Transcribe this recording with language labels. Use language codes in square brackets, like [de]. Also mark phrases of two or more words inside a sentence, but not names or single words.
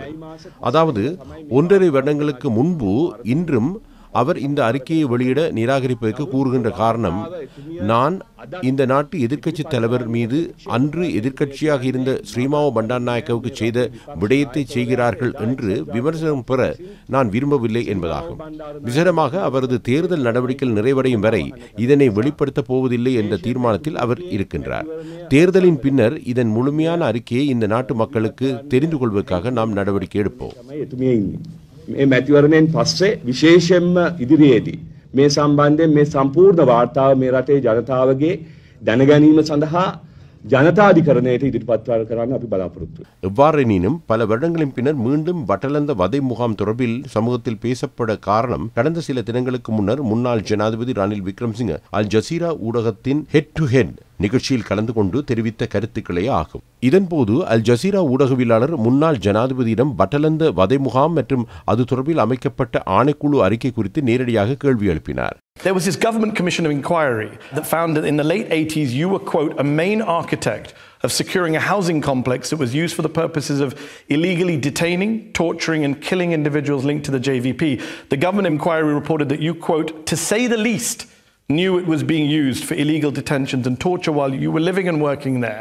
[ta] அதாவது 1.5 வருடங்களுக்கு முன்பு இன்றும் அவர் இந்த அறிக்கையை வெளியிட நிராகரிப்பதற்கு கூறுகின்ற காரணம், நான் இந்த நாட்டு எதிர்க்கட்சி தலைவர் மீது அன்று எதிர்க்கட்சியாக இருந்த ஸ்ரீமாவோ பண்டாரநாயக்கவுக்கு செய்த விடயத்தை செய்கிறார்கள் என்று விமர்சனம் பெற நான் விரும்பவில்லை என்பதாகும். விசேடமாக அவரது தேர்தல் நடவடிக்கைகள் நிறைவடையும் வரை இதனை வெளிப்படுத்தப் போவதில்லை என்ற தீர்மானத்தில் அவர் இருக்கின்றார். தேர்தலின் பின்னர் இதன் முழுமையான அறிக்கையை இந்த நாட்டு மக்களுக்கு தெரிந்து கொள்வதற்காக நாம் நடவடிக்கை எடுப்போம். [si] මේ මැතිවරණයෙන් පස්සේ විශේෂයෙන්ම ඉදිරියේදී මේ සම්බන්ධයෙන් මේ සම්පූර්ණ වාර්තාව මේ රටේ ජනතාවගේ දැනගැනීම සඳහා [ta] ஜனதாதிகரணத்தை எதிர்பார்த்து [si] කරන්න අපි බලාපොරොත්තු. [ta] எவ்வாறெனினும் பல வருடங்களின் பின்னர் மீண்டும் பட்டலந்த வதை முகாம் தொடர்பில் சமூகத்தில் பேசப்பட காரணம் கடந்த சில தினங்களுக்கு முன்னர் முன்னாள் ஜனாதிபதி ரணில் விக்ரமசிங்க அல் ஜசீரா ஊடகத்தின் [en] head to head [ta] நிகழ்ச்சியில் கலந்து கொண்டு தெரிவித்த கருத்துக்களே ஆகும். இதன்போது அல் ஜசீரா ஊடகவியலாளர் முன்னாள் ஜனாதிபதியிடம் பட்டலந்த வதை முகாம் மற்றும் அது தொடர்பில் அமைக்கப்பட்ட ஆணைக்குழு அறிக்கை குறித்து நேரடியாக கேள்வி எழுப்பினார். [en] There was this government commission of inquiry that found that in the late 80s you were, quote, a main architect of securing a housing complex that was used for the purposes of illegally detaining, torturing and killing individuals linked to the JVP. The government inquiry reported that you, quote, to say the least, knew it was being used for illegal detentions and torture while you were living and working there.